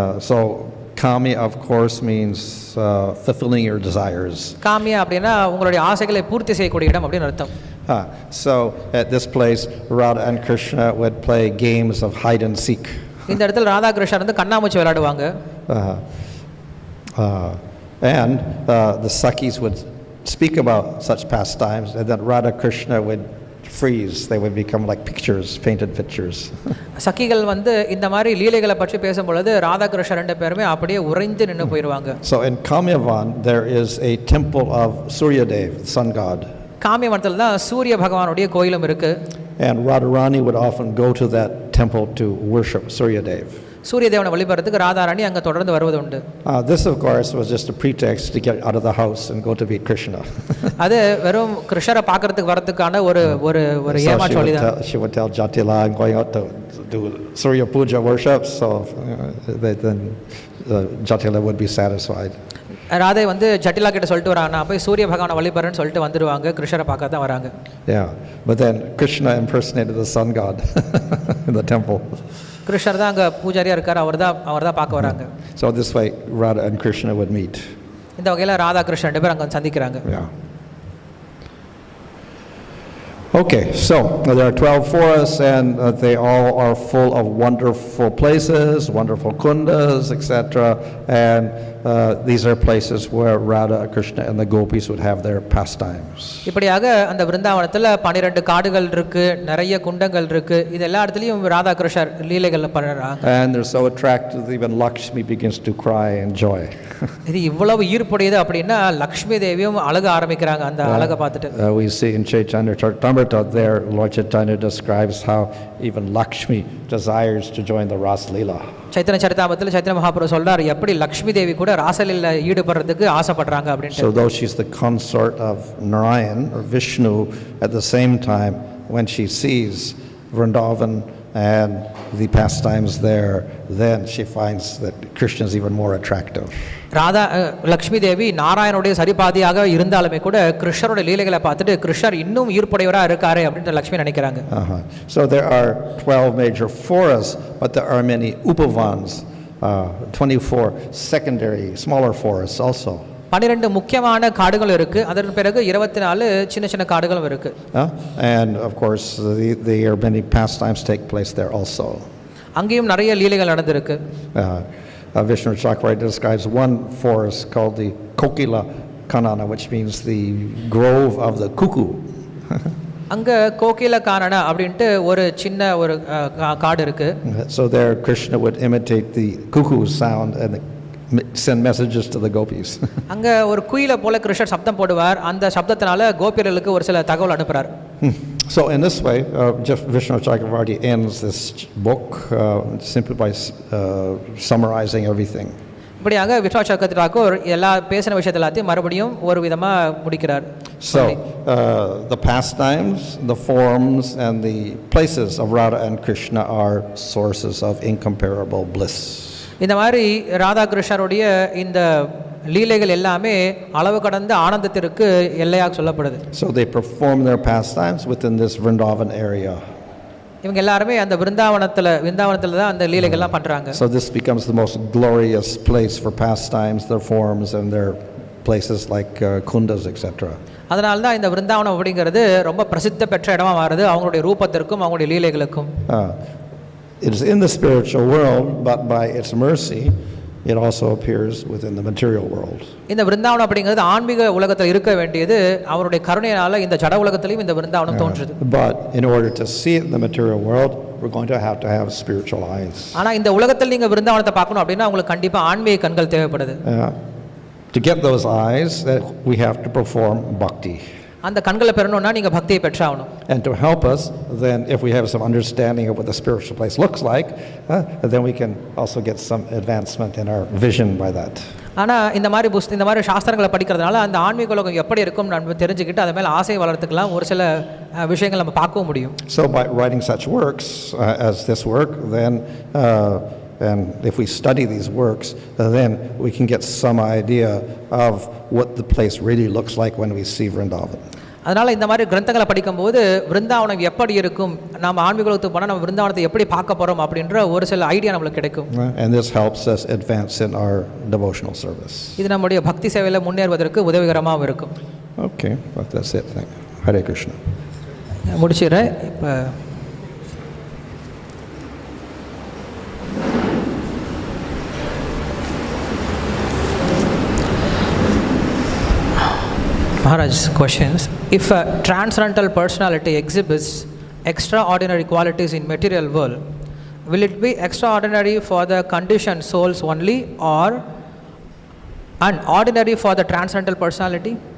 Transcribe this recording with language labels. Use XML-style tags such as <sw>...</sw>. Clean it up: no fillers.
<en>So Kami, of course, means fulfilling your desires.</en> <ta>காமியா அப்படின்னா உங்களுடைய ஆசைகளை பூர்த்தி செய்யக்கூடிய இடம் அப்படின்னு அர்த்தம்.</ta> <en>So at this place, Radha and Krishna would play games of hide and seek.</en> <ta>இந்த இடத்துல ராதா கிருஷ்ணர் வந்து கண்ணாமூச்சி விளையாடுவாங்க.</ta> <en>And the Sakis would speak about such pastimes, and then Radha Krishna would freeze. They would become like pictures, painted pictures.</en> <ta>சக்கிகள் வந்து இந்த மாதிரி லீலைகளை பற்றி பேசும் பொழுது ராதா கிருஷ்ணர் ரெண்டு பேருமே அப்படியே உறைந்து நின்று போயிடுவாங்க.</ta> <en>So in Kamyavan there is a temple of Suryadev, the sun god.</en> <ta>காமியவனத்தில் தான் சூரிய பகவானுடைய கோயிலும் இருக்கு.</ta> <en>And Radharani would often go to that temple to worship Suryadev.</en> <ta>சூரிய தேவனை வழிபடுறதுக்கு ராதாராணி அங்க தொடர்ந்து வருவது உண்டு.</ta> <en>This of course was just a pretext to get out of the house and go to meet Krishna.</en> <ta>அது வெறும் கிருஷ்ணரை பார்க்கிறதுக்கு வரதுக்கான ஒரு ஒரு ஒரு ஏமாற்றோலி தான்.</ta> <en>She would tell Jatila I'm going out to do Surya Puja worship, so then Jatila would be satisfied.</en> <ta>Radhai வந்து ஜட்டிலா கிட்ட சொல்லிட்டு வராங்க நான் போய் சூரிய பகவானை வழிபடுறேன்னு சொல்லிட்டு வந்துடுவாங்க. கிருஷ்ணரை பார்க்க தான் வராங்க.</ta> <en>Yeah, but then Krishna impersonated the sun god in the temple.</en> <ta>கிருஷ்ணர் தான் அங்கே பூஜாரியாக இருக்கார், அவர் தான் பார்க்க வராங்க.</ta> <en>So this way Radha and Krishna would meet.</en> <ta>இந்த வகையில் ராதா கிருஷ்ணன் 2 பேர் அங்கே சந்திக்கிறாங்க.</ta> <en>Yeah. Okay, so there are 12 forests and they all are full of wonderful places, wonderful kundas, etc. And these are places where Radha, Krishna and the gopis would have their pastimes.</en> <ta>இப்படியாக அந்த விருந்தாவனத்தில் 12 காடுகள் இருக்கு, நிறைய குண்டங்கள் இருக்கு. இது எல்லா இடத்துலயும் ராதா கிருஷ்ணர் லீலைகள் பண்றாங்க.</ta> <en>And they're so attractive that even Lakshmi begins to cry in joy.</en> <ta>இது இவ்வளவு ஈர்ப்புடையது அப்படின்னா லக்ஷ்மி தேவியும் அழக ஆரம்பிக்கிறாங்க அந்த அழகை பார்த்துட்டு.</ta> <en>We see in Chaitanya Charitamrita there, Lord Chaitanya describes how even Lakshmi desires to join the Ras Leela.</en> <ta>Chaitanya சரிதாமத்தில் Chaitanya Mahaprabhu சொல்றார் எப்படி லக்ஷ்மி தேவி கூட ராசலீல ஈடுபடுறதுக்கு ஆசைப்படுறாங்க அப்படின்ட்டு.</ta> <en>So though she's the consort of Narayan or Vishnu, at the same time when she sees Vrindavan and the pastimes there, then she finds that Krishna is even more attractive.</en> <ta>Radha Lakshmi Devi நாராயணனுடைய சரிபாதியாக இருந்தாலுமே கூட கிருஷ்ணருடைய லீலைகளை பார்த்துட்டு கிருஷ்ணர் இன்னும் ஈர்ப்புடையவராக இருக்காரு அப்படின்னு லக்ஷ்மி நினைக்கிறாங்க.</ta> <en>So there are 12 major forests, but there are many upavans, 24 secondary smaller forests also.</en> <ta>12 முக்கியமான காடுகள் இருக்கு, அதற்கு பிறகு 24 சின்ன சின்ன காடுகளும் இருக்கு.</ta> <en>And of course there are many pastimes take place there also.</en> <ta>அங்கேயும் நிறைய லீலைகள் நடந்திருக்கு.</ta> <en>Vishnu Chakravarti describes one forest called the Kokila Kanana, which means the grove of the cuckoo.</en> <ta>அங்க கோகில கானன அப்படின்ட்டு ஒரு சின்ன ஒரு காடு இருக்கு.</ta> <en>So there Krishna would imitate the cuckoo sound and send messages to the gopis.</en> <ta>அங்க ஒரு குயிலை போல கிருஷ்ணர் சப்தம் போடுவார், அந்த சப்தத்தினால கோபியர்களுக்கு ஒரு சில தகவல் அனுப்புறார்.</ta> <en>So in this way, just Vishnu Chakravarti ends this book simply by summarizing everything.</en> <ta>இப்படியாக விஷ்ணு சக்கரவர்த்தி தாக்கூர் எல்லா பேசின விஷயத்தை எல்லாத்தையும் மறுபடியும் ஒரு விதமா முடிக்கிறார்.</ta> <en>So the pastimes, the forms and the places of Radha and Krishna are sources of incomparable bliss.</en> <ta>இந்த மாதிரி ராதா கிருஷ்ணருடைய இந்த லீலைகள் எல்லாமே அளவு கடந்த ஆனந்தத்திற்கு எல்லையாக சொல்லப்படுது.</ta> <en>So they perform their pastimes within this Vrindavan area.</en> <ta>இவங்க எல்லாரும் அந்த விருந்தாவனத்துல தான் அந்த லீலைகள்லாம் பண்றாங்க.</ta> <en>So this becomes the most glorious place for pastimes, their forms and their places like kundas, etc.</en> <ta>அதனால தான் இந்த விருந்தாவனம் அப்படிங்கிறது ரொம்ப பிரசித்தி பெற்ற இடமா மாறுது அவங்களுடைய ரூபத்திற்கும் அவங்களுடைய லீலைகளுக்கும்.</ta> <en>It is in the spiritual world, but by its mercy it also appears within the material world.</en> <ta>இந்த விருந்தாவனம் அப்படிங்கிறது ஆன்மீக உலகத்தில் இருக்க வேண்டியது அவருடைய கருணையால இந்த ஜட உலகத்திலும் இந்த விருந்தாவனம் தோன்றுது.</ta> <en>But in order to see it in the material world, we're going to have spiritual eyes.</en> <ta>ஆனா இந்த உலகத்தில் நீங்க விருந்தாவனத்தை பார்க்கணும் அப்படினா உங்களுக்கு கண்டிப்பா ஆன்மீக கண்கள் தேவைப்படுது.</ta> <en>To get those eyes, we have to perform bhakti.</en> <ta>அந்த கண்களை பெறணும்னா நீங்க பக்தியை பெற்றாகணும்.</ta> <en>And to help us, then if we have some understanding of what the spiritual place looks like, then we can also get some advancement in our vision by that.</en> <ta>ஆனா இந்த மாதிரி சாஸ்திரங்களை படிக்கிறதுனால அந்த ஆன்மீக உலகம் எப்படி இருக்கும் நம்ம தெரிஞ்சுக்கிட்டு அது மேல ஆசை வளர்த்துக்கலாம், ஒரு சில விஷயங்களை நம்ம பார்க்க முடியும்.</ta> <en>So by writing such works as this work, then and if we study these works, then we can get some idea of what the place really looks like when we see Vrindavan.</en> <ta>அதனால இந்த மாதிரி கிரந்தங்களை படிக்கும்போது விருந்தாவனம் எப்படி இருக்கும், நாம ஆன்மீகத்துக்கு போனா நம்ம விருந்தாவனத்தை எப்படி பார்க்க போறோம் அப்படின்ற ஒரு சில ஐடியா நமக்கு கிடைக்கும்.</ta> <en>And this helps us advance in our devotional service.</en> <ta>இது நம்முடைய பக்தி சேவையில முன்னேறுவதற்கு உதவிகரமாக இருக்கும்.</ta> <en>Okay, but that's it. Thank you. Hare Krishna.</en> <ta>முடிச்சிடுறேன். இப்போ</ta> <en>Maharaj's questions. If a transcendental personality exhibits extraordinary qualities in material world, will it be extraordinary for the conditioned souls only or unordinary for the transcendental personality?</en>